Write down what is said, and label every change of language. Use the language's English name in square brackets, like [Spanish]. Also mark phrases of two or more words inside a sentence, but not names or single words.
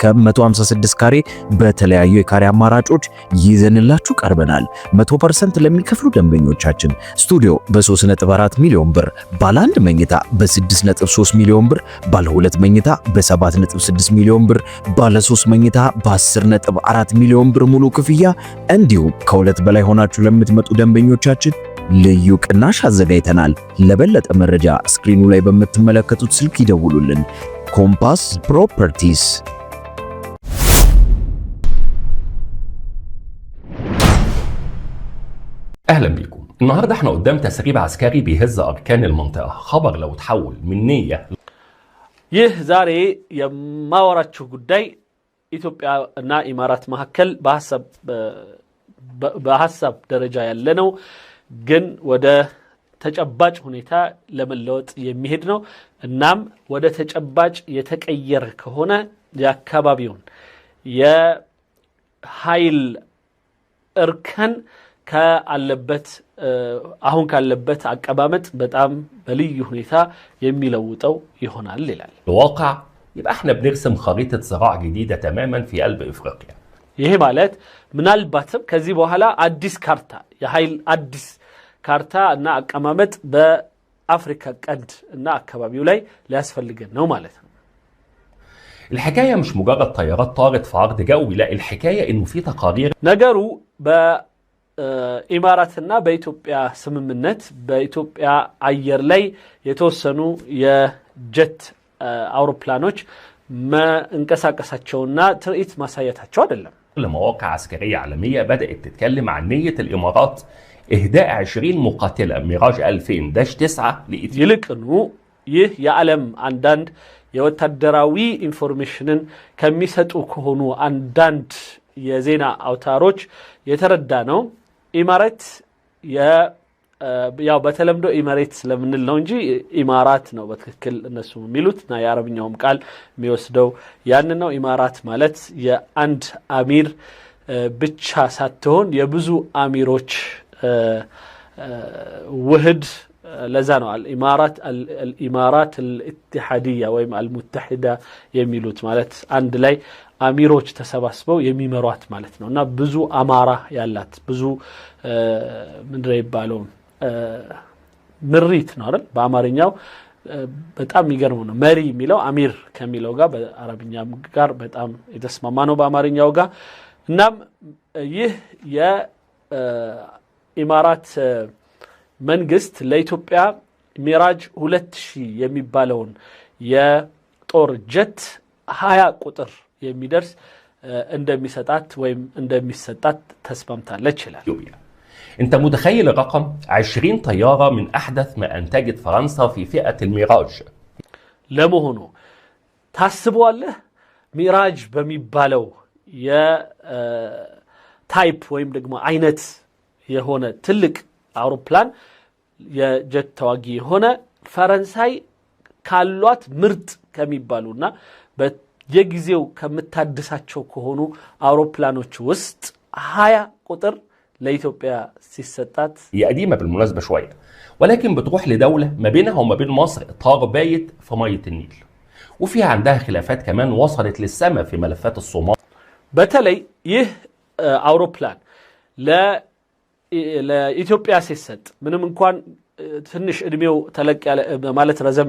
[Amharic] 156 ካሬ በተለያዩ የካሬ አማራጮች ይዘንላችሁ ቀርበናል። 100% ለሚከፍሉ ደንበኞቻችን ስቱዲዮ በ3.4 ሚሊዮን ብር፣ ባለ 1 መኝታ በ6.3 ሚሊዮን ብር፣ ባለ 2 መኝታ በ7.6 ሚሊዮን ብር፣ ባለ 3 መኝታ በ10.4 ሚሊዮን ብር ሙሉ ክፍያ እንዲሁም ከሁለት በላይ ሆናችሁ ለምትመጡ ደንበኞቻችን ልዩ ቅናሽ አዘጋጅተናል። ለበለጠ መረጃ ስክሪኑ ላይ በምትመለከቱት ስልክ ይደውሉልን። ኮምፓስ ፕሮፐርቲስ። [Arabic] اهلا بيكم. النهارده احنا قدام تسريب عسكري بيهز اركان المنطقه. خبر لو تحول من نيه [Amharic] ይህ ዛሬ የማወራችሁ ጉዳይ ኢትዮጵያ እና ኢማራት መካከል በሐሳብ ደረጃ ያለ ነው፣ ግን ወደ ተጨባጭ ሁኔታ ለመለወጥ የሚሄድ ነው። እናም ወደ ተጨባጭ የተቀየረ ከሆነ የአካባቢውን የኃይል እርከን አሁን ካለበት አቀባመጥ በጣም በልዩ ሁኔታ የሚለውጠው ይሆናል ይላል። [Arabic] الواقع يبقى احنا بنرسم خريطه صراع جديده تماما في قلب افريقيا. [Amharic] ይሄ ማለት ምናልባትም ከዚህ በኋላ አዲስ ካርታ የኃይል አዲስ ካርታ እና አቀማመጥ በአፍሪካ ቀንድ እና አካባቢው ላይ ሊያስፈልገን ነው ማለት ነው። [Arabic] الحكايه مش مجرد طيارات طارت في عرض جوي، لا الحكايه انه في تقارير [Amharic] ነገሩ በኢማራትና በኢትዮጵያ ስምምነት በኢትዮጵያ አየር ላይ የተወሰኑ የጀት አውሮፕላኖች መንቀሳቀሳቸውና ትርኢት ማሳየታቸው አይደለም። [Arabic] لمواقع عسكريه عالميه بدات تتكلم عن نيه الامارات اهداء 20 مقاتله ميراج 2000-9 لإثيوبيا. [Amharic] ይልቅኑ ይህ የዓለም አንዳንድ የወታደራዊ ኢንፎርሜሽንን ከሚሰጡ ከሆኑ አንዳንድ የዜና አውታሮች የተረዳ ነው። ኢማራት ያው በተለምዶ ኢማራት ስለምንል ነው እንጂ ኢማራት ነው በትክክል እነሱ የሚሉትና የአረብኛውም ቃል የሚወስደው ያን ነው። ኢማራት ማለት የአንድ አሚር ብቻ ሳትሆን የብዙ አሚሮች ውህድ። ለዛ ነው [Arabic] الإمارات الاتحادية [Amharic] ወይም المتحدة የሚሉት ማለት አንድ ላይ አሚሮች ተሰባስበው የሚመሯት ማለት ነውና ብዙ አማራ ያላት ብዙ ምንድነው ይባለው ምሪት ነው አይደል? በአማርኛው በጣም የሚገርመው ነው። መሪ የሚለው አሚር ከሚለው ጋር በአረብኛም ጋር በጣም የተስማማ ነው በአማርኛው ጋር። እናም ይህ የኢማራት መንግስት ለኢትዮጵያ ሚራጅ 2000 የሚባለውን የጦር ጀት 20 ቁጥር የሚደርስ እንደሚሰጣት ወይም እንደሚሰጣት ተስማምታለች ይላል። [Arabic] انت متخيل الرقم 20 طياره من احدث ما انتجت فرنسا في فئه الميراج. [Amharic] ለመሆኑ ታስበዋለህ? ሚራጅ በሚባለው የታይፕ ወይም ደግሞ አይነት የሆነ ትልቅ አውሮፕላን የጀት ተዋጊ የሆነ ፈረንሳይ ካሏት ምርጥ ከሚባሉና በየጊዜው ከምታድሳቸው ከሆኑ አውሮፕላኖች ውስጥ 20 ቁጥር ለኢትዮጵያ ሲሰጣት [Arabic] هي قديمه بالمناسبه شويه، ولكن بتروح لدوله ما بينها وما بين مصر طار بايت في ميه النيل، وفيها عندها خلافات كمان وصلت للسما في ملفات الصومال. [Amharic] በተለይ ይህ አውሮፕላን ለኢትዮጵያ ሲሰጥ ምንም እንኳን ትንሽ እድሜው ተለቅ ያለ ማለት ረዘም